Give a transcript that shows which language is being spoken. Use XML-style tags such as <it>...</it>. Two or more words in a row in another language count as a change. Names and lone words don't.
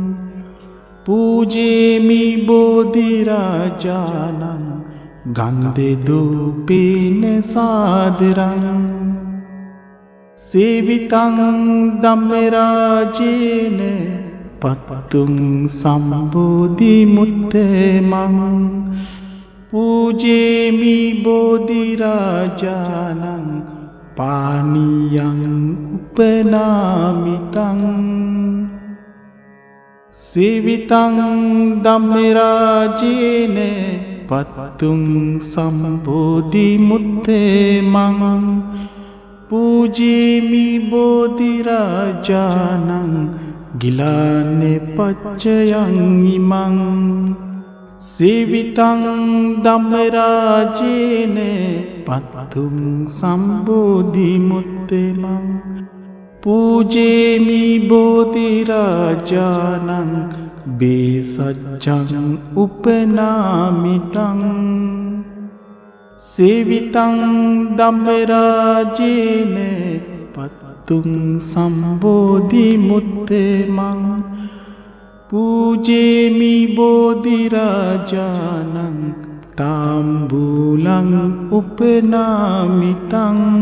<pi>පූජේමි බෝධි රාජානං ගන්ධේ දූපේන සාදරං සේවිතං ධම්මරාජේන පත්තුං සම්බෝධි මුත්තේ මං පූජේමි බෝධි රාජානං පානියං උපනාමිතං සේවිතං ධම්මරාජේන පත්තුං සම්බෝධි මුත්තේ මං පූජේමි බෝධි රාජානං ගිලානේ පච්චයං ඉමං සේවිතං ධම්මරාජේන පත්තුං සම්බෝධි මුත්තේ මං පූජේමි බෝධි රාජානං බේසජ්ජං උපනාමිතං සේවිතං ධම්මරාජේන පත්තුං සම්බෝධි මුත්තේ මං පූජේමි බෝධි රාජානං තාම්බූලං උපනාමිතං</pi>